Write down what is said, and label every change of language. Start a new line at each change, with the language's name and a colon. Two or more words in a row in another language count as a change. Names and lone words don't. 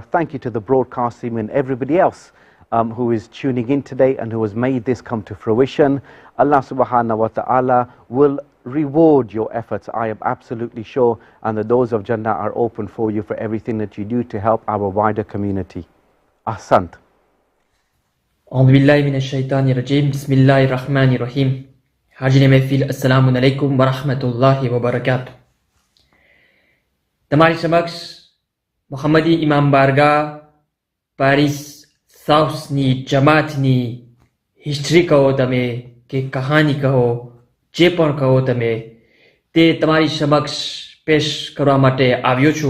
English: Thank you to the broadcast team and everybody else who is tuning in today and who has made this come to fruition.
Arabic: الله سبحانه وتعالى
English: will reward your efforts, I am absolutely sure, and the doors of Jannah are open for you for everything that you do to help our wider community. Ahsant.
Arabic: أعوذ بالله من الشيطان الرجيم بسم الله الرحمن الرحيم
Urdu: حاجين محفل
Arabic: السلام عليكم ورحمة الله وبركاته.
Gujarati: તમારી સમક્ષ મોહમ્મદી ઇમામ બારગાહ પેરિસ સાઉથની જમાતની હિસ્ટ્રી કહો તમે કે કહાની કહો, જે પણ કહો તમે, તે તમારી સમક્ષ પેશ કરવા માટે આવ્યો છું.